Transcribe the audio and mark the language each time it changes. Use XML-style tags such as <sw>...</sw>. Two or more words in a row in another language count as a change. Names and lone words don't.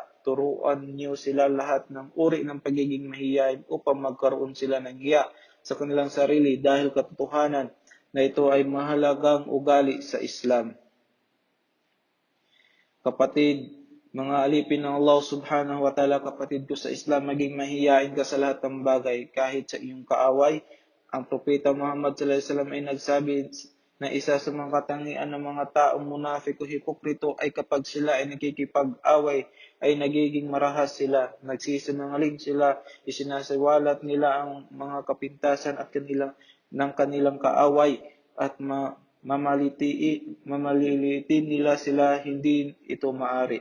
<tl>Turuan niyo sila lahat ng uri ng pagiging mahiyain upang magkaroon sila ng hiya sa kanilang sarili dahil katotohanan na ito ay mahalagang ugali sa Islam. Kapatid, mga alipin ng Allah</tl> <ar>سبحانه و تعالى,</ar> <tl>kapatid ko sa Islam, maging mahiyain ka sa lahat ng bagay, kahit sa iyong kaaway. Ang Propeta Muhammad</tl> <ar>صلى الله عليه وسلم</ar> <tl>ay nagsabi na isa sa mga katangian ng mga taong munafik o hipokrito ay kapag sila ay nakikipag-away, ay nagiging marahas sila, nagsisinungaling sila, isinasiwalat nila ang mga kapintasan at kanilang kaaway at mamalilitin nila sila, hindi ito maari.</tl>